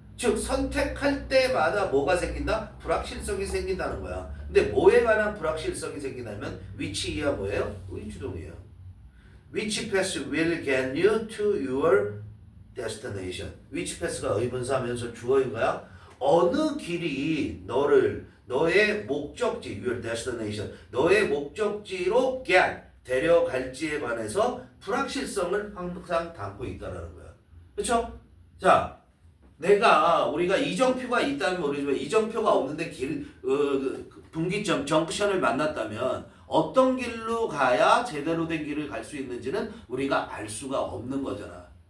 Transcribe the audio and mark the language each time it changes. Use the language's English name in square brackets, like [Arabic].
[Korean] 즉 선택할 때마다 뭐가 생긴다? 불확실성이 생긴다는 거야. 근데 뭐에 관한 불확실성이 생기냐면 which 이하 뭐예요? 의주동이에요. [English] Which path will get you to your destination. Which path [Korean] 가 의분사하면서 주어인가요? 어느 길이 너의 목적지, [English] your destination, [Korean] 너의 목적지로 데려갈지에 관해서 불확실성을 항상 담고 있다는 거야. 그렇죠? 자, 우리가 이정표가 있다면 모르지만 이정표가 없는데 분기점, 정션을 만났다면 어떤 길로 가야 제대로 된 길을 갈 수 있는지는 우리가 알 수가 없는 거잖아.